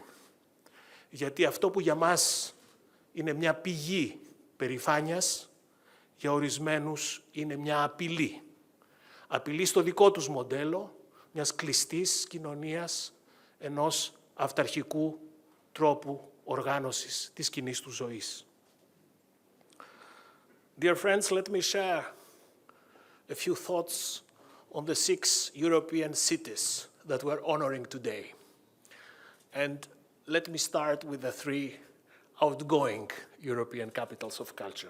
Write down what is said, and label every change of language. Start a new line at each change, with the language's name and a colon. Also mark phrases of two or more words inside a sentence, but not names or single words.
Greek: Γιατί αυτό που για μας είναι μια πηγή περηφάνειας, για ορισμένους είναι μια απειλή. Απειλή στο δικό τους μοντέλο, μιας κλειστής κοινωνίας, ενός αυταρχικού τρόπου οργάνωσης της κοινής του ζωής.
English: Dear friends, let me share a few thoughts on the 6 European cities that we're honoring today. And let me start with the 3 outgoing European capitals of culture.